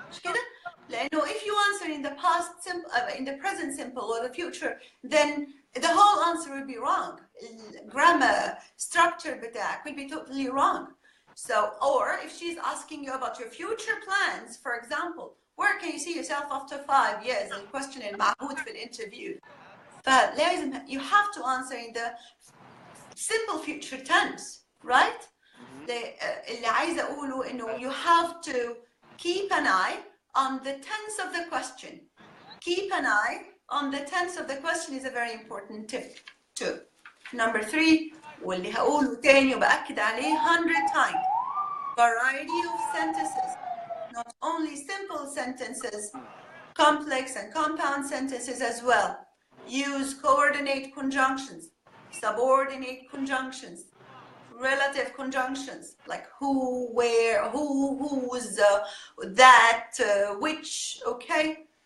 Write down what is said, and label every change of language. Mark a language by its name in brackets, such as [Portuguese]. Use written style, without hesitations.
[Arabic] مش كده؟ لأنه [English] if you answer in the past simple, in the present simple or the future, then the whole answer will be wrong. Grammar structure [Arabic] بتاعك [English] will be totally wrong. So, or if she's asking you about your future plans, for example, where can you see yourself after 5 years? The question [Arabic] المعهود في الانترفيو. فلازم [English] you have to answer in the simple future tense, right? [Arabic] اللي عايزة أقوله إنه [English] you have to keep an eye on the tense of the question. Keep an eye on the tense of the question is a very important tip too. Number 3 [Arabic] واللي هقوله تاني وبأكد عليه [English] 100 times. Variety of sentences. Not only simple sentences, complex and compound sentences as well. Use coordinate conjunctions, subordinate conjunctions, relative conjunctions like who, where, who, whose, that, which, okay?